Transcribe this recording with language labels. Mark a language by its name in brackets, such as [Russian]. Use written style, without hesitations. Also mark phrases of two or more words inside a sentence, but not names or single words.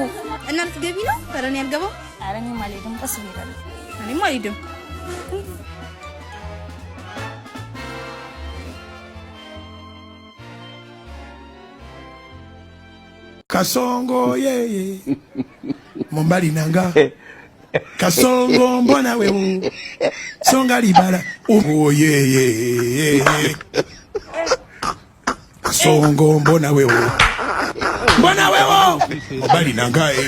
[Amharic] እና ልትገቢ ነው? ኧረ እኔ አልገባም። ኧረ እኔም አልሄድም። ቀስ ብዬሽ እኔም አልሄድም። [Swahili] Kasongo yeye [Lingala] Mombali nanga [Swahili] Kasongo mbona wewe Songa libala oh yeye Kasongo mbona wewe [Lingala] Mombali nanga